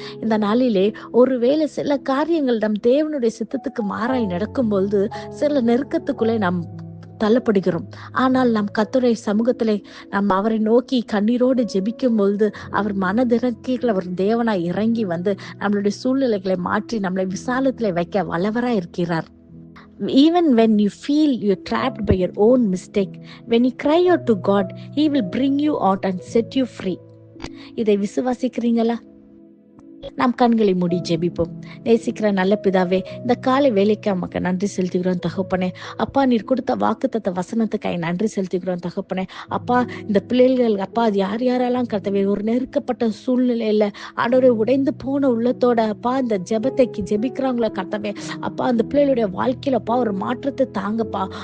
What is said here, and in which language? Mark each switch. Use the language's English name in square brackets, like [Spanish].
[Tamil] இந்த நாளிலே ஒருவேளை சில காரியங்கள் நம் தேவனுடைய சித்தத்துக்கு மாறாய் நடக்கும் பொழுது சில நெருக்கத்துக்குள்ளே நாம் தள்ளப்படுகிறோம். ஆனால் நம் கர்த்தருடைய சமூகத்திலே நாம் அவரை நோக்கி கண்ணீரோடு ஜெபிக்கும் பொழுது அவர் மனதிறக்கிகள் அவர் தேவனாய் இறங்கி வந்து நம்மளுடைய சூழ்நிலைகளை மாற்றி நம்மளை விசாலத்திலே வைக்க வல்லவராய் இருக்கிறார். [English] Even when you feel you're trapped by your own mistake, when you cry out to God, He will bring you out and set you free. [Tamil] இதை விசுவாசிக்கிறீங்களா? நாம் கண்களை மூடி ஜெபிப்போம். நேசிக்கிற நல்ல பிதாவே, இந்த காலை வேலைக்கு நமக்கு நன்றி செலுத்துகிறோம் தகப்பனே. அப்பா, நீர் கொடுத்த வாக்குத்தத்த வசனத்துக்காய் நன்றி செலுத்துகிறோம் தகப்பனே. அப்பா, இந்த பிள்ளைகள் அப்பா அது யார் யாரெல்லாம் கர்த்தாவே ஒரு நெருக்கப்பட்ட சூழ்நிலையில ஆண்டவரே உடைந்து போன உள்ளத்தோட அப்பா இந்த ஜெபத்தை ஜெபிக்கிறாங்களோ கர்த்தாவே, அப்பா அந்த பிள்ளைகளுடைய வாழ்க்கையில அப்பா ஒரு மாற்றத்தை தாங்கப்பா.